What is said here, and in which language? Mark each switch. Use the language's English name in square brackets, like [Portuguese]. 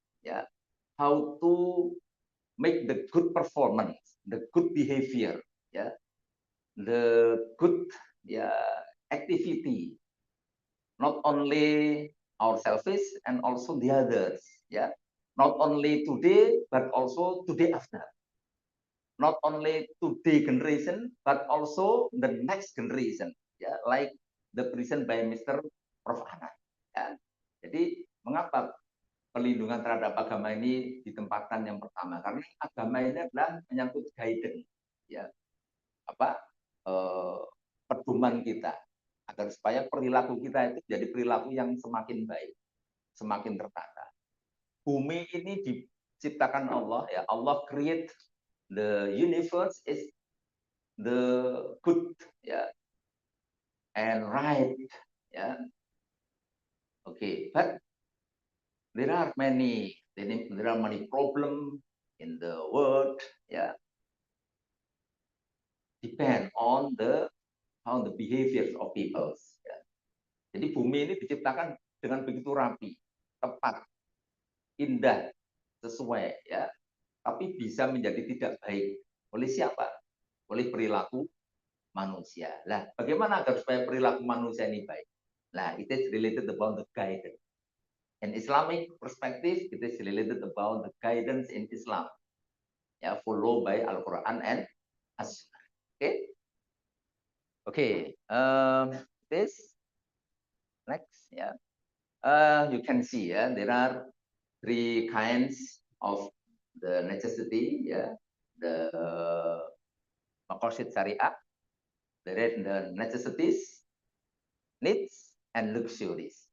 [English] Yeah, how to make the good performance, the good behavior, yeah, the good activity, not only ourselves and also the others. Yeah, not only today but also today after. Not only today generation but also the next generation. Yeah, like the present by Mr. Prof. Anand. Ya. [Indonesian] Jadi mengapa perlindungan terhadap agama ini ditempatkan yang pertama? Karena agama ini adalah menyangkut guidance, ya, pedoman kita agar supaya perilaku kita itu jadi perilaku yang semakin baik, semakin tertata. Bumi ini diciptakan Allah, ya. [English] Allah create the universe is the good, ya, and right, ya. Okay, but there are many problems in the world, yeah. Depend on the behavior of people. [Indonesian] Ya. Jadi bumi ini diciptakan dengan begitu rapi, tepat, indah, sesuai, ya. Tapi bisa menjadi tidak baik oleh siapa? Oleh perilaku manusia. Lah, bagaimana agar supaya perilaku manusia ini baik? [English] Nah, it is related about the guidance. In Islamic perspective, it is related about the guidance in Islam, ya, followed by Al-Quran and As-Sunnah. Okay, this next, ya, you can see, ya, there are three kinds of the necessity, ya, the maqasid syariah, the necessities, needs, and luxuries.